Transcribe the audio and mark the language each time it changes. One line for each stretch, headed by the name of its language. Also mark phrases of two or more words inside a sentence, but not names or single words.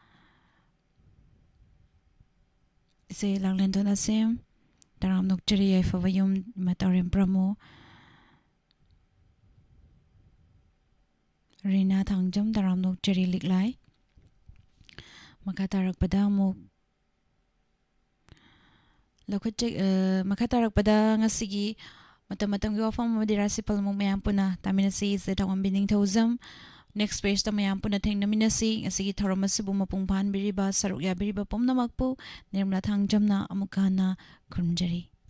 Manipuri: ise langlendon asim taram nokchari yaifawayum matarim pramo Rina thangjam taram nokchari liklai makatarakpada amuk makatarakpada ngasigi matam-matam gi wafam madirasi palmong mayam puna taminasi se tawam bining thozam
English: next page
Manipuri: ta mayam puna thengnaminasi ngasigi thoramasibu mapung phanbiriba sarukya biriba pomnamakpu nirmala thangjamna amukana khurumjari